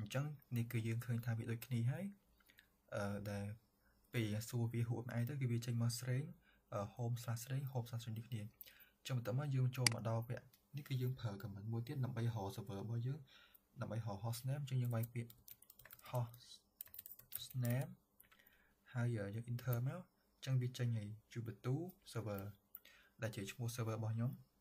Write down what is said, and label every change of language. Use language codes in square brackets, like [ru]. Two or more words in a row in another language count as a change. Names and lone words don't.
[km] ញ្ចឹងនេះគឺយើងឃើញថាវាដូចគ្នាហើយដែលពេលយើងសួរវា [en] who am I [km] ទៅគឺវាចេញមក Sreng home/Sreng home/Sreng នេះគ្នាចឹងបន្ទាប់មកយើងចូលមកដល់វគ្គនេះគឺយើងប្រើ command មួយទៀតដើម្បីរក server របស់យើងដើម្បីរក hostname ចឹងយើងវាយពាក្យ hostname ហើយយើង enter មកចឹងវាចេញឲ្យ Ubuntu server ដែលជាឈ្មោះ server របស់ខ្ញុំ